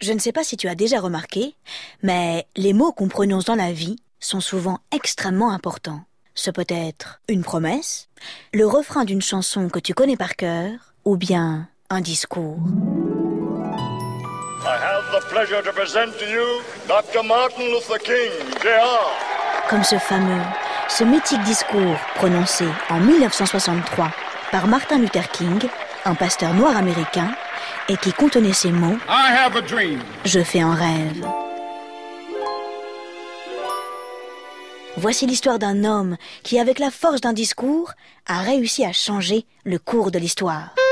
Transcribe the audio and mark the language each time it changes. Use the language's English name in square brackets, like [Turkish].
[French] Je ne sais pas si tu as déjà remarqué, mais les mots qu'on prononce dans la vie sont souvent extrêmement importants. Ce peut être une promesse, le refrain d'une chanson que tu connais par cœur, ou bien un discours. [English] I have the pleasure to present to you Dr. Martin Luther King, Jr. [French] Comme ce fameux, ce mythique discours prononcé en 1963 par Martin Luther King, un pasteur noir américain, et qui contenait ces mots [English] « I have a dream. [French] Je fais un rêve. » Voici l'histoire d'un homme qui, avec la force d'un discours, a réussi à changer le cours de l'histoire.